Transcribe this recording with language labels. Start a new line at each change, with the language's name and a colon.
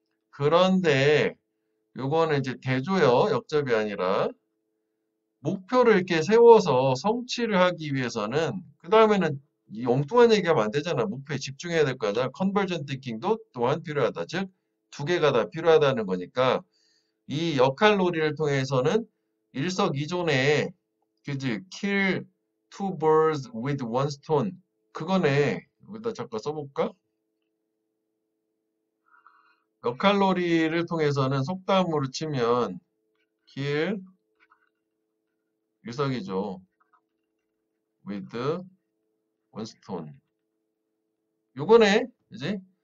Korean: 그런데 요거는 이제 대조요 역접이 아니라 목표를 이렇게 세워서 성취를 하기 위해서는 그 다음에는 이 엉뚱한 얘기하면 안 되잖아. 목표에 집중해야 될 거잖아. 컨버전 띵킹도 또한 필요하다. 즉 두 개가 다 필요하다는 거니까 이 역할놀이를 통해서는 일석이조네. 그지?
English: kill two birds with one stone.
Korean: 그거네. 여기다 잠깐 써볼까? 역할놀이를 통해서는 속담으로 치면 kill 일석이조
English: with one stone.
Korean: 요거네. 그지?